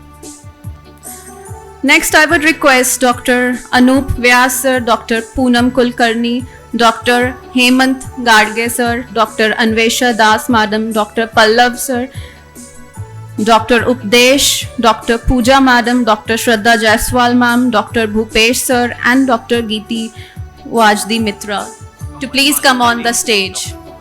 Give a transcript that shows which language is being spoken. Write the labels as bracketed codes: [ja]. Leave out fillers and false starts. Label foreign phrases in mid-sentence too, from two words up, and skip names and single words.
[en] Next, I would request Dr. Anup Vyas sir, Dr. Poonam Kulkarni, Dr. Hemant Gadge sir, Dr. Anvesha Das madam, Dr. Pallav sir, Dr. Updesh, Dr. Pooja madam, Dr. Shraddha Jaiswal ma'am, Dr. Bhupesh sir and Dr. Geeti Wajdi Mitra to please come on the stage.